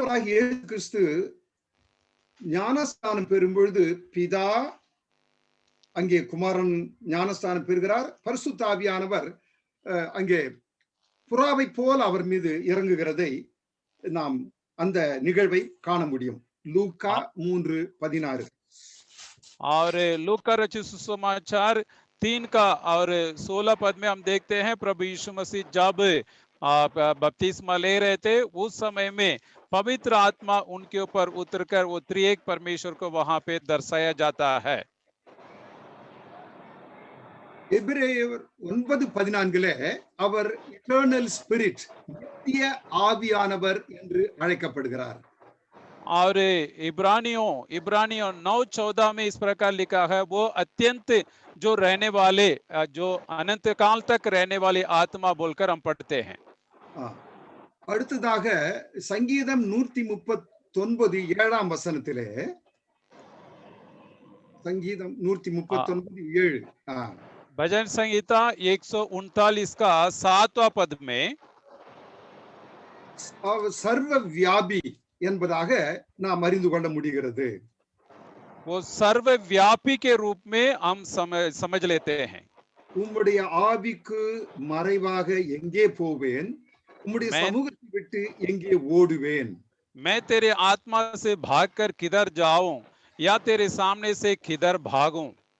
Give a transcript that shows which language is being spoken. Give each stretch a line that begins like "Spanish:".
Tamil: இயேசு கிறிஸ்து ஞானஸ்தானம் பெறும் பொழுது பிதா அங்கே குமாரன் ஞானஸ்தானம் பெறுகிறார், பரிசுத்த ஆவியானவர் அங்கே புறாவை போல் அவர் மீது இறங்குகிறதை நாம் அந்த நிகழ்வை காண முடியும். லூக்கா 3:16
Hindi: और लूका रचित सुसमाचार 3 का और 16 पद में हम देखते हैं, प्रभु यीशु मसीह जब बपतिस्मा ले रहे थे उस समय में पवित्र आत्मा उनके ऊपर उतरकर वो त्रिएक परमेश्वर को वहां पे दर्शाया जाता है।
Tamil: எபிரேயர் 9:14 அவர்
English: eternal spirit,
Tamil: நித்திய ஆவியானவர் என்று அழைக்கப்படுகிறார்.
Hindi: और इब्रानियों 9:14 में इस प्रकार लिखा है, वो अत्यंत जो रहने वाले, जो अनंत काल तक रहने वाली आत्मा बोलकर हम पढ़ते हैं।
Tamil: அடுத்ததாக சங்கீதம் 139 7ஆம் வசனத்திலே, சங்கீதம் 139:7,
Hindi: भजन संहिता 139 का 7वां पद में
Tamil: சர்வ வியாபி என்பதாக நாம் அறிந்து கொள்ள முடிகிறது.
Hindi: वो सर्वव्यापी के रूप में हम समझ लेते हैं।
Tamil: உம்முடைய ஆவிக்கு மறைவாக எங்கே போவேன், உம்முடைய சமூகத்தை விட்டு எங்கே ஓடுவேன்.
Hindi: मैं तेरे आत्मा से भागकर किधर जाऊं या तेरे सामने से किधर भागूं।